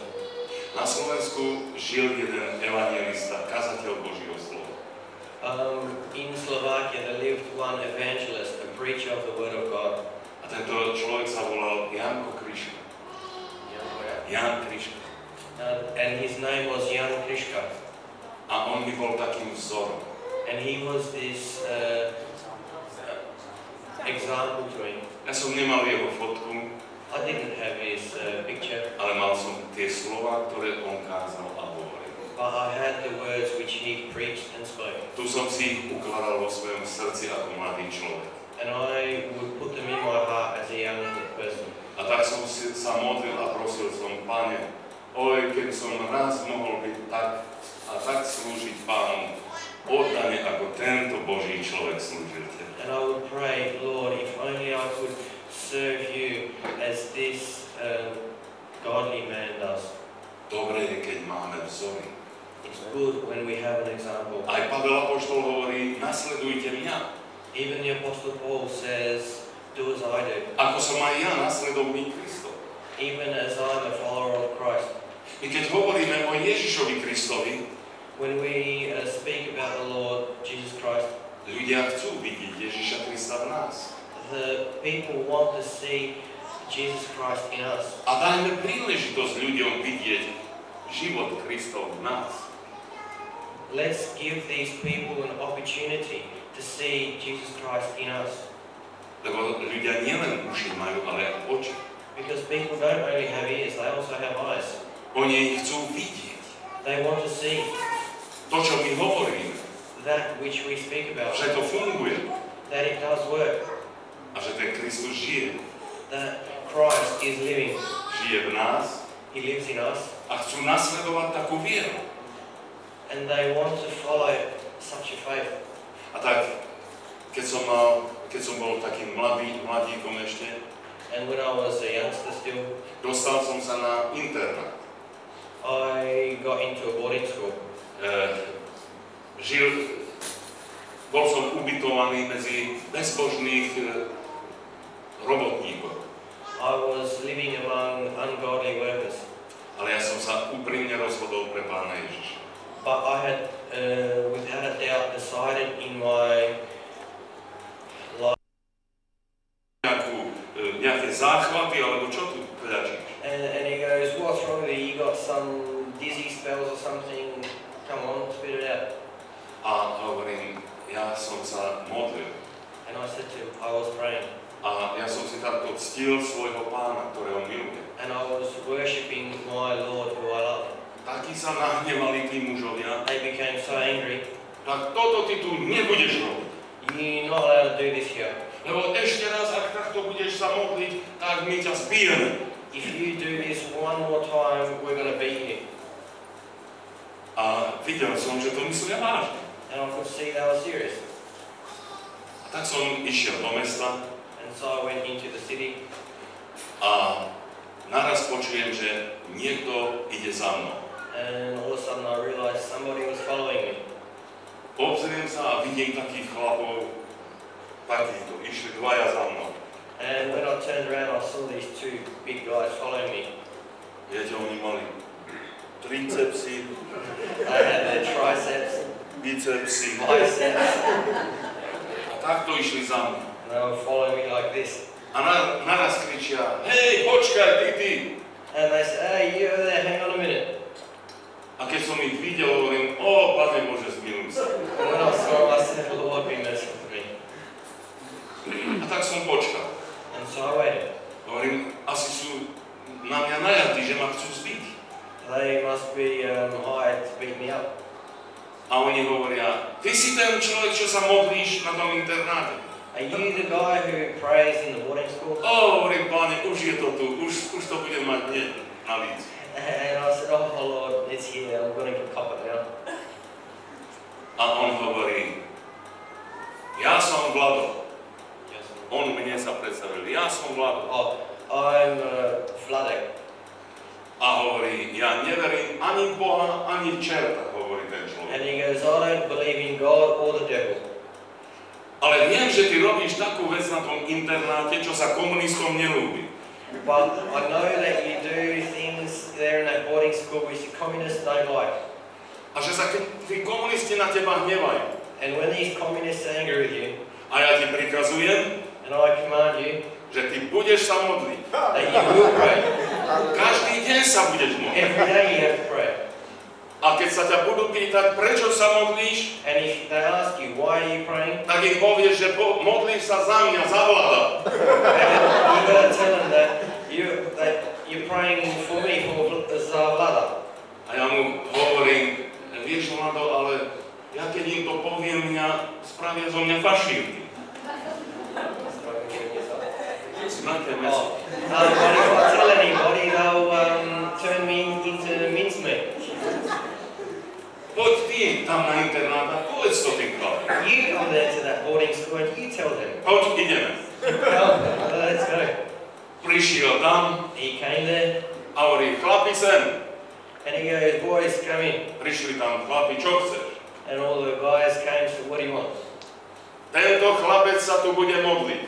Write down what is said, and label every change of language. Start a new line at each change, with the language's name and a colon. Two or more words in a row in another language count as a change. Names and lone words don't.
Slovak: Na Slovensku žil jeden evangelista, kazateľ Božieho slova.
English: In Slovakia, there lived one evangelist, a preacher of the Word of God.
Slovak: A tento človek sa volal Janko Kriška. Jan Kriška.
English: And his name was Jan Kriška.
Slovak: A on mi bol takým vzorom.
English: And he was this example to me.
Slovak: Ja som nemal jeho fotku,
English: I didn't have his picture,
Slovak: ale mal som tie slova, ktoré on kázal a hovoril.
English: but I had the words which he preached and spoke.
Slovak: Tu som si ich ukladal vo svojom srdci ako mladý človek.
English: And I would put them in my heart as a young person.
Slovak: A tak som sa modlil a prosil som, Pane, keď som raz mohol byť tak slúžiť Pánu, oddane ako tento Boží človek slúžil Tebe.
English: And I would pray, Lord, if only I could serve you as this godly man does.
Slovak: Dobre je, keď máme vzory.
English: It's good when we have an example.
Slovak: Aj Pavel apoštol hovorí, nasledujte mňa.
English: Even the Apostle Paul says, do as I do.
Slovak: Ako som aj ja nasledovník Kristov.
English: Even as I'm a follower of Christ.
Slovak: My keď hovoríme o Ježišovi Kristovi,
English: When we speak about the Lord Jesus Christ,
Slovak: ľudia chcú vidieť Ježiša Krista v nás.
English: the people want to see Jesus Christ in us.
Slovak: A dajme príležitosť ľuďom vidieť život Kristov v nás.
English: Let's give these people an opportunity to see Jesus Christ in us.
Slovak: Lebo ľudia nielen uši majú, ale aj oči.
English: Because people don't only have ears, they also have eyes.
Slovak: Oni ich chcú vidieť.
English: They want to see
Slovak: To, čo my hovoríme,
English: that which we speak about,
Slovak: že to funguje
English: that it does work,
Slovak: a že ten Kristus žije.
English: that Christ is living.
Slovak: Žije v nás
English: He lives in us,
Slovak: a chcú nasledovať takú vieru.
English: and they want to follow such a faith.
Slovak: A tak, keď som bol takým mladíkom ešte,
English: And when I was a youngster still,
Slovak: dostal som sa na internát.
English: I got into a boarding school.
Slovak: Bol som ubytovaný medzi bezbožných robotníkov.
English: I was living among ungodly workers.
Slovak: Ale ja som sa úprimne rozhodol pre Pána Ježiša.
English: But I had, without a doubt, decided in my life.
Slovak: Nejaké záchvaty, alebo čo tu kľačíš?
English: And he goes, what's wrong with you? You got some dizzy spells or something? Come on, spit it out.
Slovak: A hovorím, ja som sa modlil.
English: And I said to him, I was praying.
Slovak: A ja som si takto ctil svojho Pána, ktorého milujem.
English: And I was worshipping my Lord who I love.
Slovak: Takí sa nahnevali tí mužovia.
English: They became so angry.
Slovak: Tak toto ty tu nebudeš robiť.
English: You're not allowed to do this here.
Slovak: Lebo ešte raz, ak takto budeš sa modliť, tak my ťa zbijeme.
English: If you do this one more time, we're going to beat you.
Slovak: A A videl som, že to myslia vážne.
English: And I could see they were serious.
Slovak: A tak som išiel do mesta
English: And so I went into the city,
Slovak: a naraz počujem, že niekto ide za mnou.
English: and all of a sudden I realized somebody was following me.
Slovak: Obzriem sa a vidím takých chlapov, takýchto, išli dvaja za mnou.
English: And when I turned around, I saw these two big guys following me.
Slovak: Viete, oni mali tricepsy,
English: They had their triceps,
Slovak: bicepsy
English: biceps,
Slovak: a takto išli za mnou.
English: and they were following me like this.
Slovak: A naraz kričia, hej, počkaj, ty!
English: And they said, hey, you over there, hang on a minute.
Slovak: A keď som ich videl, hovorím, o, Pane Bože, zmiluj sa.
English: And when I saw them, I said, Lord, be merciful to me.
Slovak: A tak som počkal.
English: And so I waited.
Slovak: Hovorím, asi sú na mňa najatí, že ma chcú zbiť.
English: They must be hired to beat me up.
Slovak: A oni hovoria, ty si ten človek, čo sa modlíš na tom internáte.
English: Are you the guy who prays in the boarding school?
Slovak: Hovorím, Pane, už je to tu, už to budem mať hneď na líci.
English: And I said, oh Lord, it's here, I'm going to cop it now.
Slovak: A on hovorí, ja som Vlado. On mne sa predstavil, ja som Vlado.
English: Oh, I'm Vladek.
Slovak: A hovorí, ja neverím ani v Boha, ani v čerta, hovorí ten človek.
English: And he goes, I don't believe in God or the devil.
Slovak: Ale viem, že ty robíš takú vec na tom internáte, čo sa komunistom nelúbi.
English: But I know that you do things there in that boarding school which the communists don't like.
Slovak: A že sa tí komunisti na teba hnevajú.
English: And when these communists are angry with you,
Slovak: A ja ti prikazujem,
English: and I command you
Slovak: že ty budeš sa modliť.
English: that you will pray.
Slovak: Každý deň sa budeš modliť.
English: Every day you have to pray.
Slovak: A keď sa ťa budú pýtať, prečo sa modlíš,
English: And if they ask you, why are you praying?
Slovak: tak im povieš, že modlíš sa za mňa, za Vlada.
English: And you got to tell them that you're praying for me, for Zavlada.
Slovak: A ja mu hovorím, vieš, Vlado, ale ja keď im to poviem, spravia zo mňa fašírky.
Czech: Znáte meso.
English: But if I tell anybody, they'll turn me into mincemeat.
Slovak: Poď ty tam na internát a povedz to tým chlapom.
English: You go there to that boarding school and you tell them.
Slovak: Poď, ideme.
English: Let's go.
Slovak: Prišiel tam
English: He came there
Slovak: a hovorí, chlapi sem.
English: and he goes, boys, come in.
Slovak: Prišli tam chlapi, čo chceš?
English: And all the guys came, so what do you want?
Slovak: Tento chlapec sa tu bude modliť.